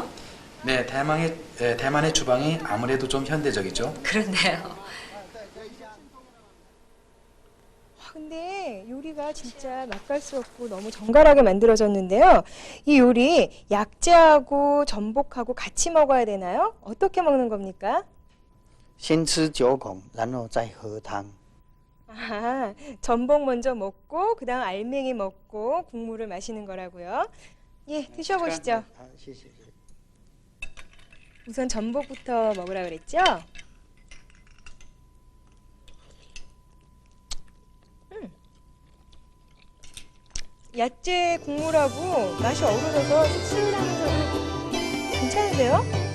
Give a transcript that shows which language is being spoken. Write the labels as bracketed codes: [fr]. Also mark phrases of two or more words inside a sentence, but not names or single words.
[ko] 네, 대만의 주방이 아무래도 좀 현대적이죠. 그렇네요. 근데 요리가 진짜 맛깔스럽고 너무 정갈하게 만들어졌는데요. 이 요리 약재하고 전복하고 같이 먹어야 되나요? 어떻게 먹는 겁니까? [zh] 先吃九孔，然后再喝汤。 [ko] 아, 전복 먼저 먹고 그다음 알맹이 먹고 국물을 마시는 거라고요. 예, 드셔보시죠. [zh] 好，谢谢。 [ko] 우선 전복부터 먹으라 그랬죠? 야채 국물하고 맛이 어우러져서 씁쓸하면서도 괜찮은데요?